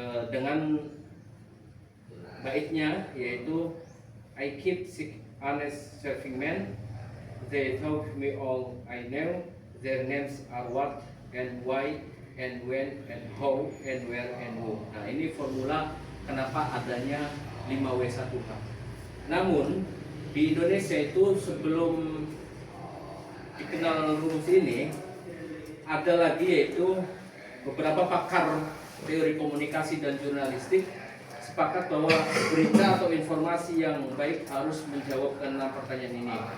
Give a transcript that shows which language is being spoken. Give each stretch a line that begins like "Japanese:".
Indonesian: dengan baiknya, yaitu
English: I keep sick honest serving men. They taught me all I know. Their names are what and why and when and how and where and who.
Indonesian: Nah, ini formula kenapa adanya 5W1H. Namun di Indonesia itu sebelum dikenal rumus ini, ada lagi yaitu beberapa pakar teori komunikasi dan jurnalistik sepakat bahwa berita atau informasi yang baik harus menjawab ke 6 pertanyaan ini.